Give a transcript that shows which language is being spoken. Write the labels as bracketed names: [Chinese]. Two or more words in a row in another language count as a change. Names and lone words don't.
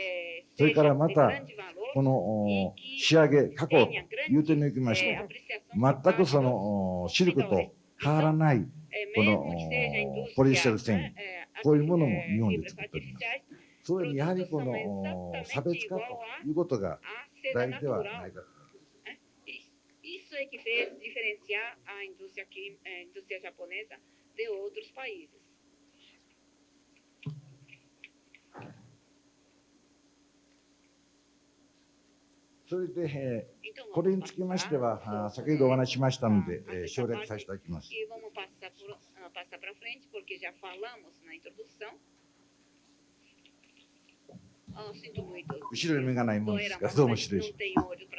[Japanese] それからまたこの仕上げ加工という点におきまして全くそのシルクと変わらないこのポリエステル繊維こういうものも日本で作っております。それにやはりこの差別化ということが大事ではないかと。 [Portuguese] Isso é que fez diferenciar a indústria japonesa de outros países. [Japanese] それで、これにつきましては、先ほどお話ししましたので、省略させていただきます。後ろに目がないものですから、どうも失礼します。